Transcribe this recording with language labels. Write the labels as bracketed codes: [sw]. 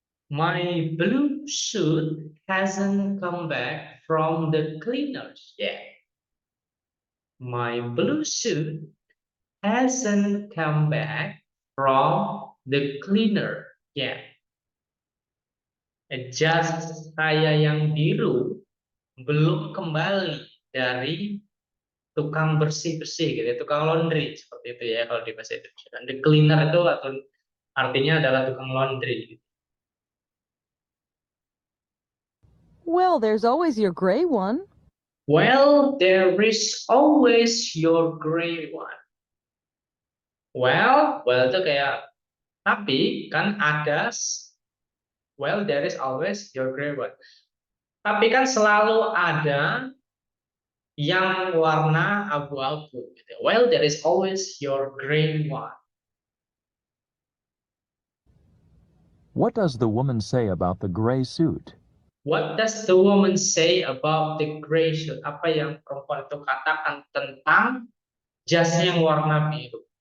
[en] My blue suit hasn't come back from the cleaners yet. My blue suit hasn't come back from the cleaner yet. [id] Jas saya yang biru belum kembali dari tukang bersih-bersih gitu ya, tukang laundry seperti itu ya kalau di bahasa Indonesia. Dan [en] the cleaner [id] itu atau artinya adalah tukang laundry. [en] Well, there's always your gray one. Well, there is always your gray one. [id] Well itu kayak tapi kan ada. [en] Well, there is always your gray one. [id] Tapi kan selalu ada yang warna abu-abu. Gitu. [en] Well, there is always your gray one. What does the woman say about the gray suit? What does the woman say about the gray suit? [id] Apa yang perempuan itu katakan tentang jasnya yang warna biru?